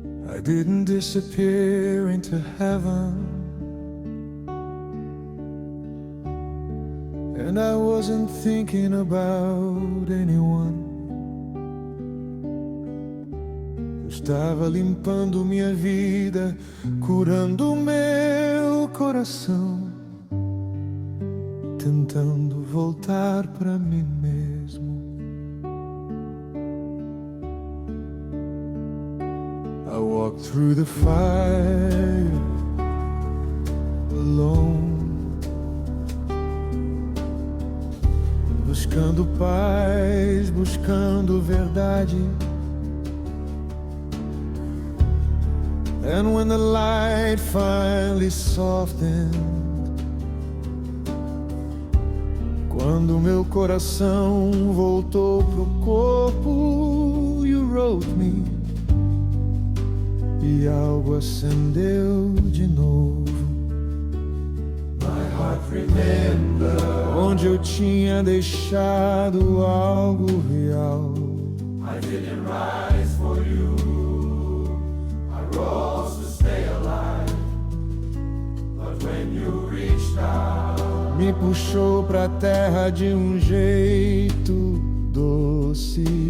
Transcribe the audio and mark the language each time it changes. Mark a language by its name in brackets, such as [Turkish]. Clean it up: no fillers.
[English] I didn't disappear into heaven, and I wasn't thinking about anyone. [Portuguese] Eu estava limpando minha vida, curando meu coração, tentando voltar pra mim mesmo. [English] I walked through the fire alone, [Portuguese] buscando paz, buscando verdade. [English] And when the light finally softened, [Portuguese] quando meu coração voltou pro corpo, [English] you wrote me, [Portuguese] e algo acendeu de novo. [English] My heart remember, [Portuguese] onde eu tinha deixado algo real. [English] I didn't rise for you, I rose to stay alive, but when you reached out, [Portuguese] me puxou pra terra de um jeito doce.